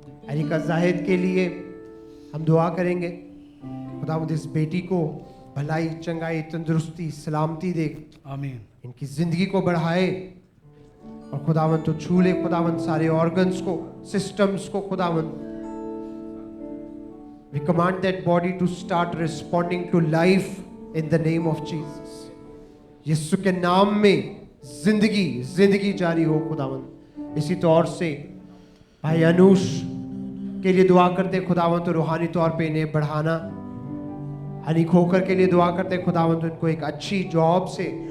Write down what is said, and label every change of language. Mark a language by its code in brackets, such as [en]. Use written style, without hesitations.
[hi] Areca Zahid के लिए हम दुआ करेंगे। खुदावंद इस बेटी को भलाई, चंगाई, तंदुरुस्ती, सलामती दे। आमीन। इनकी जिंदगी को बढ़ाए, और खुदावंद तो छू ले खुदावंद सारे ऑर्गन्स को, सिस्टम्स को। [en] खुदावंद we command that body to start responding to life in the name of Jesus। [hi] यीशु के नाम में जिंदगी जारी हो खुदावंद। इसी तौर से भाई अनुष के लिए दुआ करते खुदावंद, तो रूहानी तौर पे इन्हें बढ़ाना। हनी खोकर के लिए दुआ करते खुदावंद, उनको एक अच्छी जॉब से